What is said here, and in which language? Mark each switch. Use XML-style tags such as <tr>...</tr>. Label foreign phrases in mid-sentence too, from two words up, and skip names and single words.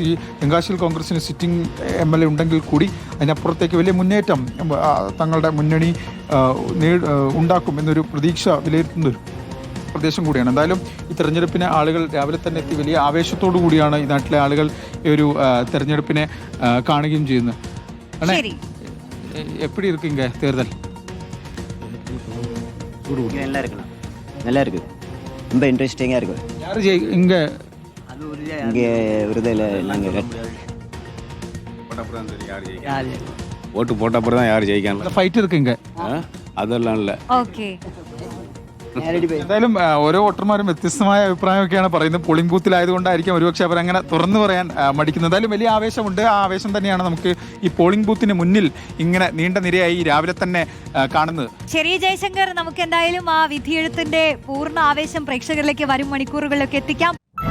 <ml>തെങ്കാശിയിൽ കോൺഗ്രസിന് സിറ്റിംഗ് MLA ഉണ്ടെങ്കിൽ കൂടി അതിനപ്പുറത്തേക്ക് വലിയ മുന്നേറ്റം തങ്ങളുടെ മുന്നണി ഉണ്ടാക്കും എന്നൊരു പ്രതീക്ഷ വിലയിരുത്തുന്ന ഒരു പ്രദേശം കൂടിയാണ്. എന്തായാലും ഈ തെരഞ്ഞെടുപ്പിനെ ആളുകൾ രാവിലെ തന്നെ എത്തി വലിയ ആവേശത്തോടു കൂടിയാണ് ഈ നാട്ടിലെ ആളുകൾ ഈ ഒരു തെരഞ്ഞെടുപ്പിനെ കാണുകയും ചെയ്യുന്നത്.</ml> <ta>எப்படி இருக்குங்க தேர்தல்? நல்லா இருக்கு, நல்லா இருக்கு, ரொம்ப இன்ட்ரெஸ்டிங்காக இருக்கு. யார் இங்கே இங்கே விருதில் நாங்கள் ஓட்டு போட்ட அப்புறம் தான் யார் ஜெயிக்காங்க. ஃபைட் இருக்குங்க, அதெல்லாம் இல்லை.</ta> <ml>ഓക്കെ, എന്തായാലും ഓരോ വോട്ടർമാരും വ്യത്യസ്തമായ അഭിപ്രായമൊക്കെയാണ് പറയുന്നത്. പോളിംഗ് ബൂത്തിലായതുകൊണ്ടായിരിക്കും ഒരുപക്ഷെ അവരങ്ങനെ തുറന്നു പറയാൻ മടിക്കുന്നത്. എന്തായാലും വലിയ ആവേശമുണ്ട്. ആ ആവേശം തന്നെയാണ് നമുക്ക് ഈ പോളിംഗ് ബൂത്തിന് മുന്നിൽ ഇങ്ങനെ നീണ്ട നിരയായി രാവിലെ തന്നെ കാണുന്നത്. ശരി ജയശങ്കർ, നമുക്ക് എന്തായാലും ആ വിധിയെഴുത്തിന്റെ പൂർണ്ണ ആവേശം പ്രേക്ഷകരിലേക്ക് വരും മണിക്കൂറുകളിലൊക്കെ എത്തിക്കാം.</ml>